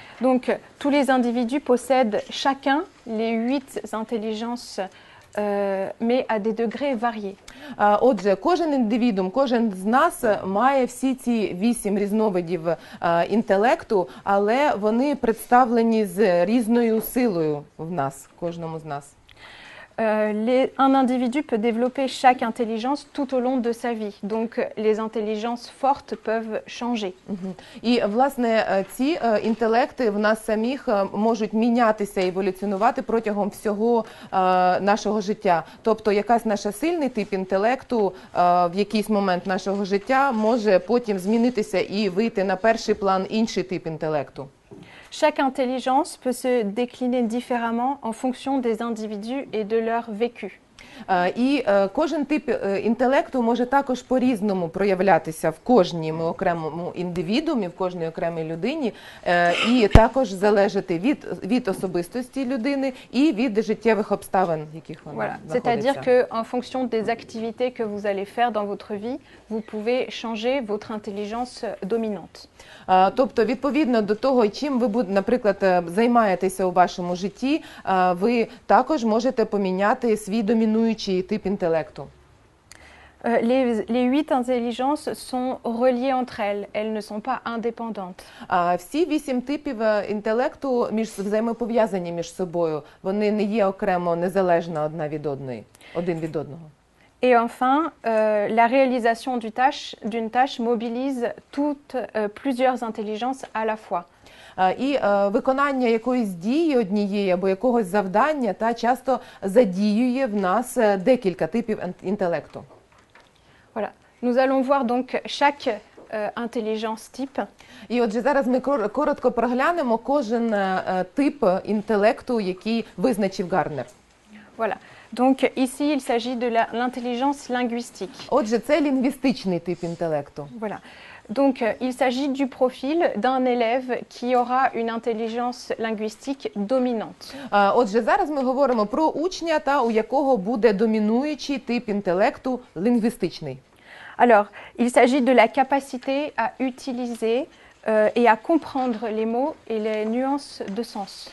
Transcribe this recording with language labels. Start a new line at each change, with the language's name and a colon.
French: Donc, tous les individus possèdent chacun les 8 intelligences, mais à des degrés variés.
Ukrainian: Отже, кожен індивідум, кожен з нас має всі ці 8 різновидів інтелекту, але вони представлені з різною силою в нас, кожному з нас.
French: Un individu peut développer chaque intelligence tout au long de sa vie. Donc, les intelligences fortes peuvent changer.
Ukrainian: І, власне, ці інтелекти в нас самих можуть мінятися і еволюціонувати протягом всього нашого життя. Тобто, якась наша сильний тип інтелекту в якийсь момент нашого життя може потім змінитися і вийти на перший план інший тип інтелекту.
French: Chaque intelligence peut se décliner différemment en fonction des individus et de leur vécu.
Ukrainian: І кожен тип інтелекту може також по-різному проявлятися в кожному окремому індивідуумі, в кожній окремій людині, і також залежати від особистості людини і від життєвих обставин, яких вона знаходиться.
French: C'est-à-dire que en fonction des activités que vous allez faire dans votre vie, vous pouvez changer votre intelligence dominante.
Ukrainian: Тобто, відповідно до того, чим ви, наприклад, займаєтеся у вашому житті, ви також можете поміняти свій домінуючий тип інтелекту.
French: Les 8 intelligences sont reliées entre elles, elles ne sont pas indépendantes.
Ukrainian: Всі 8 типів інтелекту взаємопов'язані між собою, вони не є окремо незалежно одна від одної, один від одного.
French: Et enfin, la réalisation d'une tâche mobilise plusieurs intelligences à la fois.
Ukrainian: І виконання якоїсь дії однієї або якогось завдання часто задіює в нас декілька типів інтелекту.
French: Voilà. Nous allons voir donc chaque intelligence type.
Ukrainian: І отже, зараз ми коротко проглянемо кожен тип інтелекту, який визначив Гарднер.
French: Voilà. Donc ici, il s'agit de l'intelligence linguistique.
Ukrainian: Отже, це лінгвістичний тип інтелекту.
French: Voilà. Donc il s'agit du profil d'un élève qui aura une intelligence linguistique dominante.
Ukrainian: Отже, зараз ми говоримо про учня, у якого буде домінуючий тип інтелекту лінгвістичний.
French: Alors, il s'agit de la capacité à utiliser et à comprendre les mots et les nuances de sens.